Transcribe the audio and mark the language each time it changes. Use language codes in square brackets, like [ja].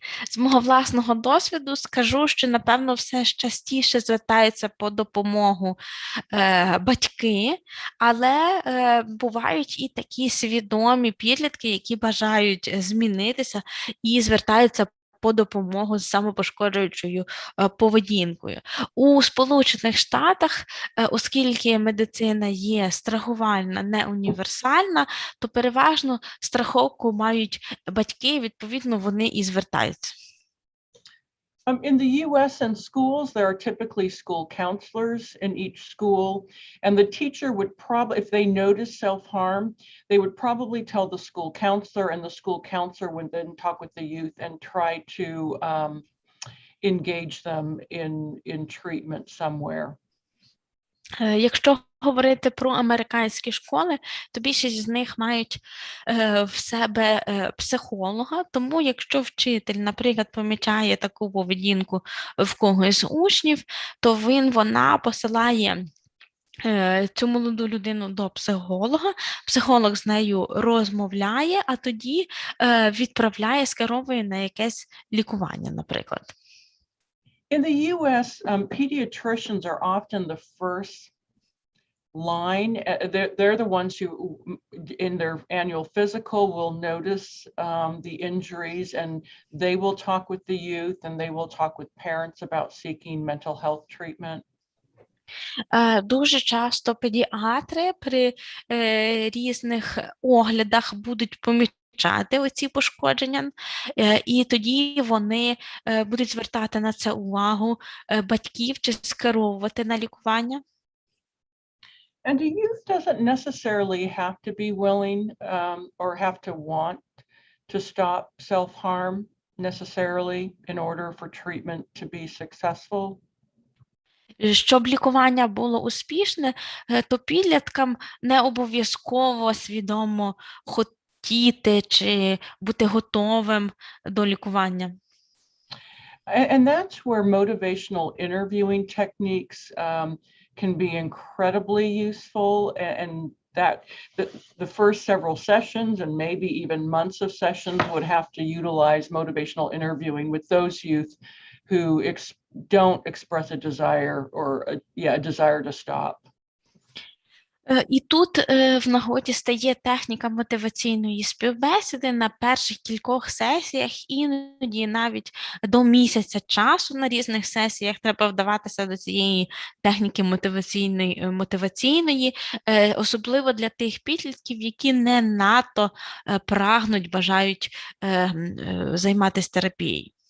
[uk] З мого власного досвіду скажу, що, напевно, все ж частіше звертаються по допомогу батьки, але бувають і такі свідомі підлітки, які бажають змінитися і звертаються по допомогу з самопошкоджуючою поведінкою. У Сполучених Штатах, оскільки медицина є страхувальна, не універсальна, то переважно страховку мають батьки, відповідно, вони і звертаються. [en] In the U.S. and schools, there are typically school counselors in each school, and the teacher would probably, if they notice self-harm, they would probably tell the school counselor, and the school counselor would then talk with the youth and try to engage them in treatment somewhere. [uk] Якщо говорити про американські школи, то більшість з них мають в себе психолога, тому якщо вчитель, наприклад, помічає таку поведінку в когось з учнів, то вона посилає цю молоду людину до психолога, психолог з нею розмовляє, а тоді відправляє, скеровує на якесь лікування, наприклад. [en] In the U.S., pediatricians are often the first line. They're the ones who, in their annual physical, will notice the injuries, and they will talk with the youth, and they will talk with parents about seeking mental health treatment. [uk] Дуже часто педіатри при різних оглядах будуть помічати оці пошкодження, і тоді вони будуть звертати на це увагу батьків чи скеровувати на лікування. [en] And the youth doesn't necessarily have to be willing or have to want to stop self-harm necessarily in order for treatment to be successful. [uk] Щоб лікування було успішне, то підліткам не обов'язково свідомо хотіти чи бути готовим до лікування. [en] And that's where motivational interviewing techniques can be incredibly useful, and that the first several sessions and maybe even months of sessions would have to utilize motivational interviewing with those youth who don't express a desire or a desire to stop. [uk] І тут в нагоді стає техніка мотиваційної співбесіди на перших кількох сесіях, іноді навіть до місяця часу на різних сесіях треба вдаватися до цієї техніки мотиваційної, особливо для тих підлітків, які не надто прагнуть, бажають займатися терапією.